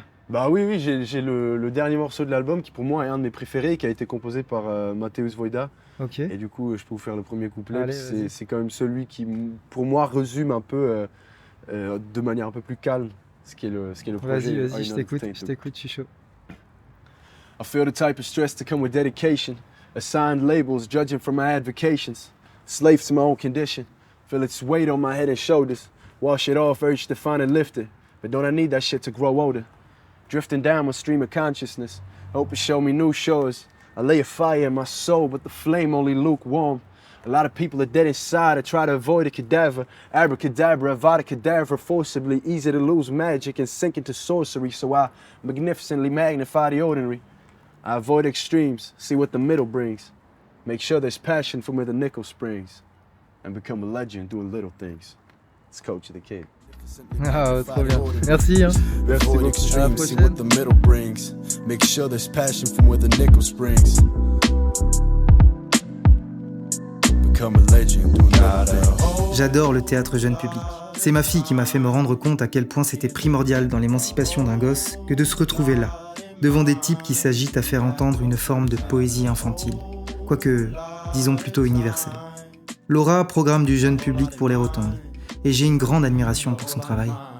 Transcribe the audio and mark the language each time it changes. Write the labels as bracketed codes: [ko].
[fr] Bah oui, j'ai le dernier morceau de l'album qui pour moi est un de mes préférés, qui a été composé par Mateusz Wojda. Ok. Et du coup, je peux vous faire le premier couplet. Allez, vas-y. C'est quand même celui qui, pour moi, résume un peu, de manière un peu plus calme, ce qui est le projet. Vas-y, je t'écoute, je suis chaud. [en] I feel the type of stress to come with dedication. Assigned labels, judging from my advocations. Slave to my own condition. Feel its weight on my head and shoulders. Wash it off, urge to find and lift it. But don't I need that shit to grow older? Drifting down my stream of consciousness. Hope it show me new shores. I lay a fire in my soul, but the flame only lukewarm. A lot of people are dead inside. I try to avoid a cadaver. Abracadabra, avada cadaver, forcibly easy to lose magic and sink into sorcery. So I magnificently magnify the ordinary. I avoid extremes, see what the middle brings. Make sure there's passion from where the nickel springs. And become a legend doing little things. It's Coach of the Kid. [fr] Ah, trop bien. Merci. Hein. Merci [en] Avoid [fr] beaucoup. [en] extremes, see what the middle brings. Make sure there's passion from where the nickel springs. Become a legend doing little things. [fr] J'adore le théâtre jeune public. C'est ma fille qui m'a fait me rendre compte à quel point c'était primordial dans l'émancipation d'un gosse que de se retrouver là, devant des types qui s'agitent à faire entendre une forme de poésie infantile, quoique, disons plutôt universelle. Laura programme du jeune public pour les rotondes, et j'ai une grande admiration pour son travail.